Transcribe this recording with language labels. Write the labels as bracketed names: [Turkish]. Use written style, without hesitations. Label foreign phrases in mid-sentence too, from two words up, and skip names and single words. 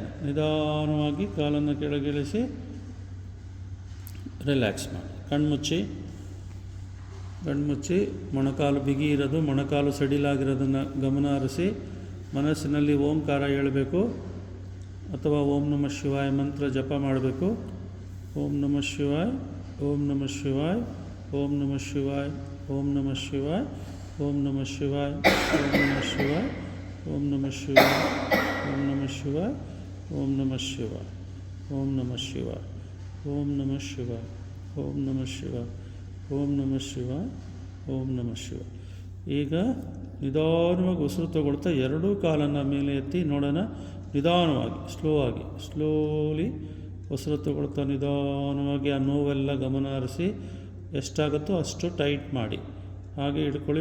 [Kannada] ನಿಧಾನವಾಗಿ ಕಾಲನ್ನು ಕೆಳಗಿಳಿಸಿ, ರಿಲ್ಯಾಕ್ಸ್ ಮಾಡಿ. ಕಣ್ಮುಚ್ಚಿ ಮೊಣಕಾಲು ಬಿಗಿ ಇರೋದು, ಮೊಣಕಾಲು ಸಡಿಲಾಗಿರೋದನ್ನು ಗಮನ ಹರಿಸಿ ಮನಸ್ಸಿನಲ್ಲಿ ಓಂಕಾರ ಹೇಳಬೇಕು ಅಥವಾ [Sanskrit] ಓಂ ನಮಃ ಶಿವಾಯ [Kannada] ಮಂತ್ರ ಜಪ ಮಾಡಬೇಕು. [Sanskrit] ಓಂ ನಮಃ ಶಿವಾಯ, ಓಂ ನಮಃ ಶಿವಾಯ, ಓಂ ನಮಃ ಶಿವಾಯ, ಓಂ ನಮಃ ಶಿವಾಯ, ಓಂ ನಮಃ ಶಿವಾಯ, ಓಂ ನಮಃ ಶಿವಾಯ, ಓಂ ನಮಃ ಶಿವಾಯ, ಓಂ ನಮಃ ಶಿವಾಯ, ಓಂ ನಮಃ ಶಿವಾಯ, ಓಂ ನಮಃ ಶಿವಾಯ, ಓಂ ನಮಃ ಶಿವಾಯ, ಓಂ ನಮಃ ಶಿವಾಯ, ಓಂ ನಮಃ ಶಿವಾಯ, ಓಂ ನಮಃ ಶಿವಾಯ. [Kannada] ಈಗ ನಿಧಾನವಾಗಿ ಉಸಿರು ತಗೊಳ್ತಾ ಎರಡೂ ಕಾಲನ್ನು ಮೇಲೆ ಎತ್ತಿ ನೋಡೋಣ. ನಿಧಾನವಾಗಿ ಸ್ಲೋಲಿ ಉಸಿರು ತಗೊಳ್ತಾ ನಿಧಾನವಾಗಿ ಆ ನೋವೆಲ್ಲ ಗಮನ ಹರಿಸಿ ಎಷ್ಟಾಗುತ್ತೋ ಅಷ್ಟು ಟೈಟ್ ಮಾಡಿ ಹಾಗೆ ಹಿಡ್ಕೊಳ್ಳಿ.